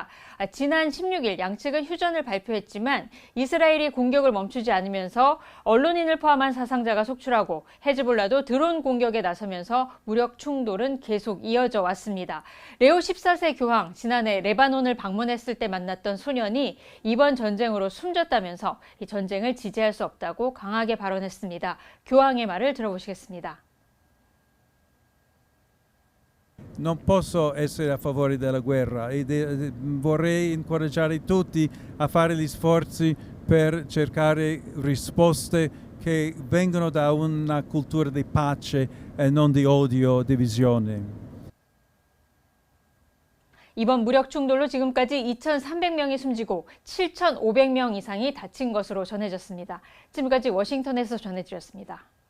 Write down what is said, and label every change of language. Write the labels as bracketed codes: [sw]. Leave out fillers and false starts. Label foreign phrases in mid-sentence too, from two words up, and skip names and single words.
[ko] 지난 16일 양측은 휴전을 발표했지만 이스라엘이 공격을 멈추지 않으면서 언론인을 포함한 사상자가 속출하고 헤즈볼라도 드론 공격에 나서면서 무력 충돌은 계속 이어져 왔습니다. 레오 14세 교황, 지난해 레바논을 방문했을 때 만났던 소년이 이번 전쟁으로 숨졌다면서 이 전쟁을 지지할 수 없다고 강하게 발언했습니다. 교황의 말을 들어보시겠습니다. [it] Non posso essere a favore della guerra e vorrei incoraggiare tutti a fare gli sforzi per cercare risposte che vengono da una cultura di pace e non di odio, divisione. [ko] 이번 무력 충돌로 지금까지 2,300명이 숨지고 7,500명 이상이 다친 것으로 전해졌습니다. 지금까지 워싱턴에서 전해드렸습니다.